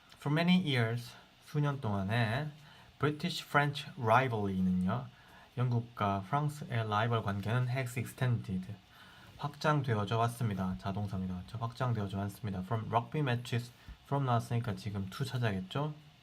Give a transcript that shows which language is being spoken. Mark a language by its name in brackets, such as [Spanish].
[English] For many years, [Korean] 수년 동안에 [English] British-French rivalry는요. [Korean] 영국과 프랑스의 라이벌 관계는 [English] has extended. [Korean] 확장되어져 왔습니다. 자동사입니다. 확장되어져 왔습니다. [English] From rugby matches, from [Korean] 나왔으니까 지금 [English] to [Korean] 찾아야겠죠?